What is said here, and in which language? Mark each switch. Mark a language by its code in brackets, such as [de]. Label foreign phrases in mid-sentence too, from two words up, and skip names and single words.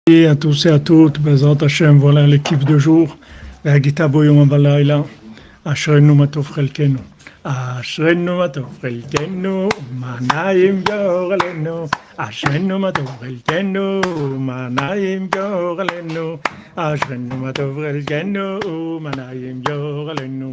[fr] Et à tous et à toutes, [he] בעזרת השם, [fr] voilà l'équipe de jour. [he] והגיתה בו יום בלילה, אשרנו מה טוב חלקנו. אשרנו מה טוב חלקנו, מה נעים גורלנו. אשרנו מה טוב חלקנו, מה נעים גורלנו. אשרנו מה טוב חלקנו, מה נעים גורלנו.